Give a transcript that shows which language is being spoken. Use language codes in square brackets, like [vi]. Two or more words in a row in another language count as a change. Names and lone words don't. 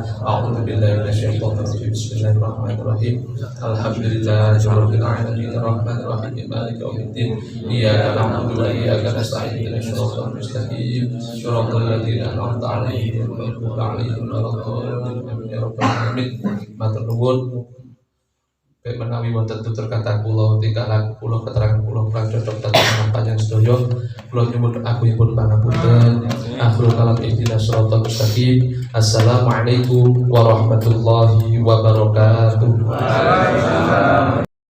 [ar] أعوذ بالله من الشيطان الرجيم. بسم الله الرحمن الرحيم. الحمد لله رب العالمين الرحمن الرحيم مالك يوم الدين. إياك نعبد وإياك نستعين اهدنا الصراط المستقيم صراط الذين أنعمت عليهم غير المغضوب عليهم ولا الضالين. آمين يا رب العالمين. [jv] Matur nuwun. Menawi wonten tutur kata kula tingkah laku kula keterangan kula kurang cocok dhateng panjenengan sedaya kula nyuwun agungipun pangapunten. [ar] آخر الكلام اهدنا الصراط المستقيم. السلام عليكم ورحمة الله وبركاته.